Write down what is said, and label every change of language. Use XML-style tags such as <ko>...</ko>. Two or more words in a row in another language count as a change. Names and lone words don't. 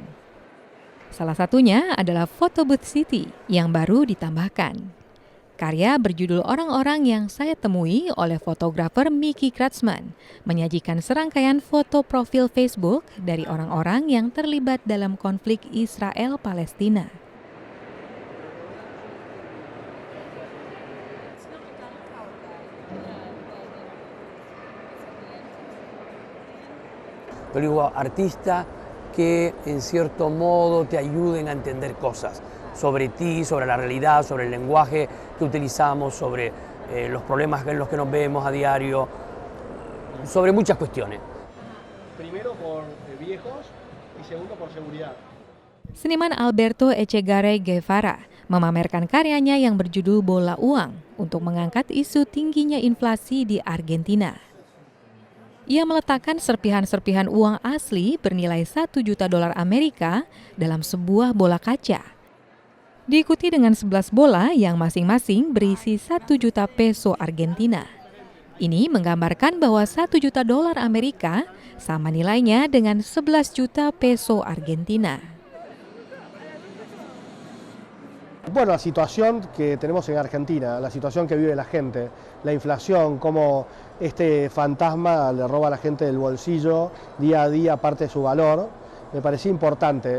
<id>Salah satunya adalah Photo Booth City yang baru ditambahkan. Karya berjudul Orang-orang yang saya temui oleh fotografer Mickey Kratzman menyajikan serangkaian foto profil Facebook dari orang-orang yang terlibat dalam konflik Israel-Palestina.</id> <es>Yo digo artista que en cierto modo te ayuden a entender cosas sobre ti, sobre la realidad, sobre el lenguaje que utilizamos, sobre los problemas en los que nos vemos a diario, sobre muchas cuestiones. Primero por viejos y segundo por seguridad.</es> <id>Seniman Alberto Echegaray Guevara memamerkan karyanya yang berjudul Bola Uang untuk mengangkat isu tingginya inflasi di Argentina. Ia meletakkan serpihan-serpihan uang asli bernilai 1 juta dolar Amerika dalam sebuah bola kaca. Diikuti dengan 11 bola yang masing-masing berisi 1 juta peso Argentina. Ini menggambarkan bahwa 1 juta dolar Amerika sama nilainya dengan 11 juta peso Argentina.</id> <es>Bueno, la situación que tenemos en Argentina, la situación que vive la gente, la inflación, cómo este fantasma le roba a la gente del bolsillo día a día parte de su valor, me parecía importante.</es>